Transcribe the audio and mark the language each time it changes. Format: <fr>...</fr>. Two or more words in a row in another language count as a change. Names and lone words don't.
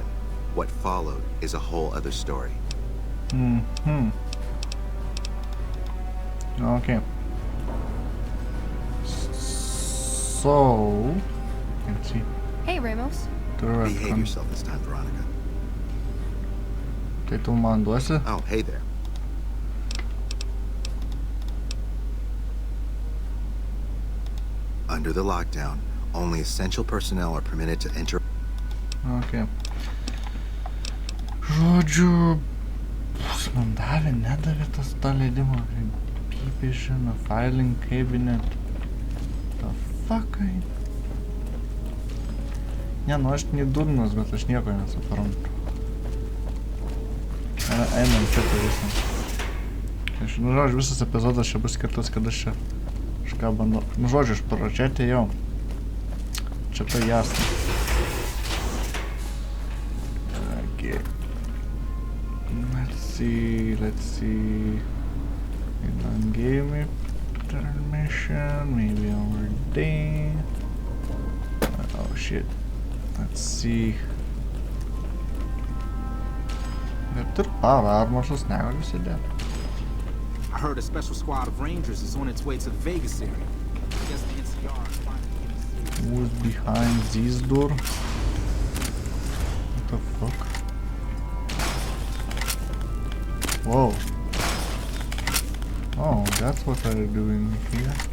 <en>What followed is a whole other story. Okay. So, let's see. Hey, Ramos. Behave yourself this time, Veronica.</en> <lt>Tai tu man duosi?</lt> <en>Oh, hey there. Under the lockdown, Only essential personnel are permitted to enter. Okay.</en> <lt>Žodžiu, man davė, nedavė tas tą leidimą, Beepition,</lt> <en>filing cabinet. The fuck,</en> <lt>Ne, nu aš nedurnas, bet aš nieko nesuprantu. Einam šitą visą. Nu, žodžiu, visas epizodas čia bus skirtas, kad aš čia kažką bandau. Nu, žodžiu, aš paračetė jau. Čia tai jasna.</lt> <en>Okay. Let's see. It done gave me permission, maybe over there. Oh shit. Let's see.</en> <lt>Bet tur</lt> <en>power armors</en> <lt>negaliu sėdėti.</lt> <en>I heard a special squad of Rangers is on its way to the Vegas area. I guess the NCR is finally getting serious. Who's behind this door? What the fuck? Whoa. Oh, that's what they're doing here.</en>